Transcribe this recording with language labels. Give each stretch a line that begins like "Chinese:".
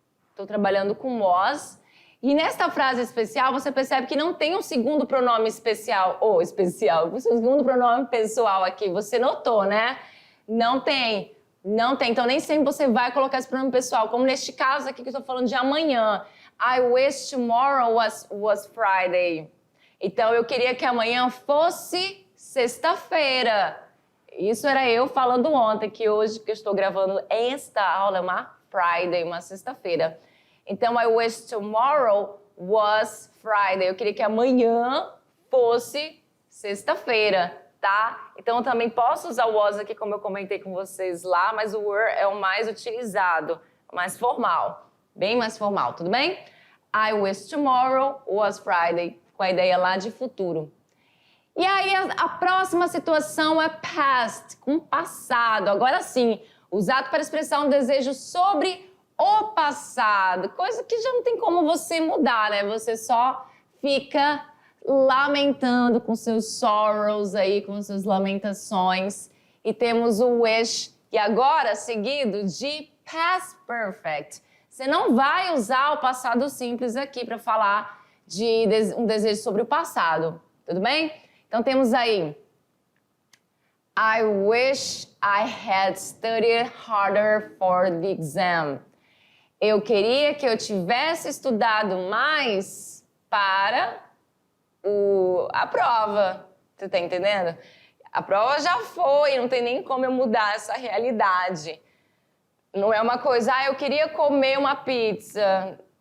Portuguese: Estou trabalhando com was. E nesta frase especial, você percebe que não tem um segundo pronome especial, o segundo pronome pessoal aqui. Você notou, né? Não tem. Então, nem sempre você vai colocar esse pronome pessoal. Como neste caso aqui que eu estou falando de amanhã.
English: I wish tomorrow was Friday.
Portuguese: Então, eu queria que amanhã fosse sexta-feira. Isso era eu falando ontem, que hoje que eu estou gravando esta aula é uma Friday, uma sexta-feira. Então,
English: I wish tomorrow was Friday.
Portuguese: Eu queria que amanhã fosse sexta-feira, tá? Então, eu também posso usar o was aqui, como eu comentei com vocês lá, mas o were é o mais utilizado, mais formal, bem mais formal, tudo bem?
English: I wish tomorrow was Friday,
Portuguese: com a ideia lá de futuro. E aí, a próxima situação é past, com passado. Agora sim, usado para expressar um desejo sobre o passado, coisa que já não tem como você mudar, né? Você só fica lamentando com seus sorrows aí, com suas lamentações. E temos o wish, e agora seguido de past perfect. Você não vai usar o passado simples aqui para falar de um desejo sobre o passado, tudo bem? Então temos aí
English: I wish I had studied harder for the exam.
Portuguese: Eu queria que eu tivesse estudado mais para a prova. Você tá entendendo? A prova já foi, não tem nem como eu mudar essa realidade. Não é uma coisa, eu queria comer uma pizza.